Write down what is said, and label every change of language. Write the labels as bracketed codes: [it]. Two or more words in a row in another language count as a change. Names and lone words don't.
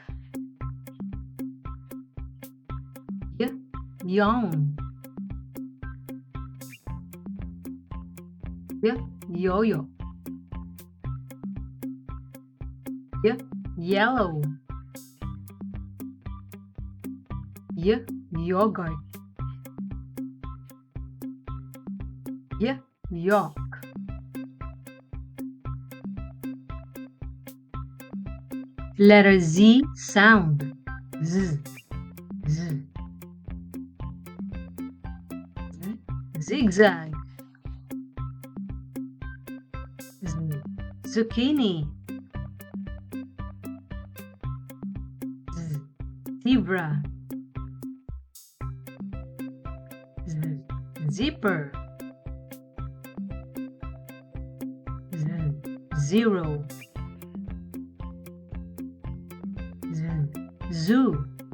[en] y, yawn, y, yo-yo, y, yellow, y, yogurt, y, york. Letter Z sound. Z, z, z, zigzag, z, zucchini, z, zebra, z, zipper, z, zero, z, zoo,